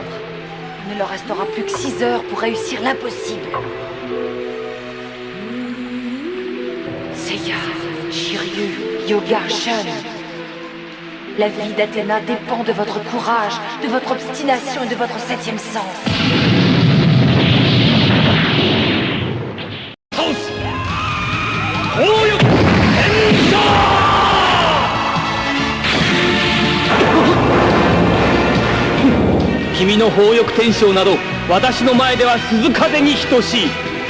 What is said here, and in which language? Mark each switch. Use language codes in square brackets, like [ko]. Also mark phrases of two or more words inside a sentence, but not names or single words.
[fr] Il ne leur restera plus que 6 heures pour réussir l'impossible. Seiya, Shiryu, Yoga, Shun. La vie d'Athéna dépend de votre courage, de votre obstination et de votre 7e sens. [ja] Kimiの宝翼天将など私の前では鈴風に等しい。